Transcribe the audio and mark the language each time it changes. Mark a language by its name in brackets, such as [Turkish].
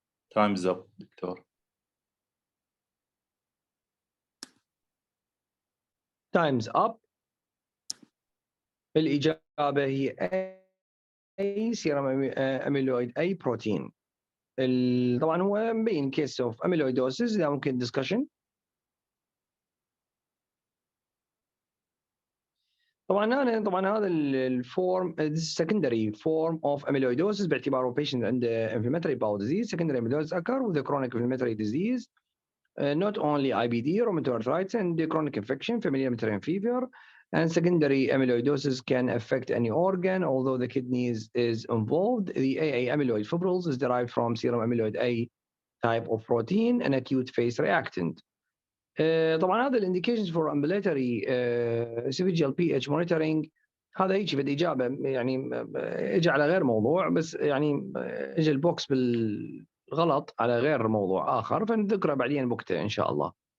[English] Times up doctor. times up. [Arabic] الإجابة هي [English] A, serum amyloid A protein. [Arabic] طبعا هو مبين [English] case of amyloidosis [Arabic] إذا ممكن discussion. طبعا هذا الفورم [English] secondary form of amyloidosis باعتباره patient عنده inflammatory bowel disease. Secondary amyloidosis occur with the chronic inflammatory disease, not only IBD, rheumatoid arthritis, and the chronic infection, familial Mediterranean fever. And secondary amyloidosis can affect any organ, although the kidneys is involved. The AA amyloid fibrils is derived from serum amyloid A type of protein, an acute phase reactant. [Arabic] طبعا هذا [English] الانديكيشنز for ambulatory esophageal pH monitoring [Arabic] هذا هيك في الاجابه يعني اجى على غير موضوع بس يعني اجى البوكس بالغلط على غير موضوع اخر فنذكره بعدين بوقته ان شاء الله.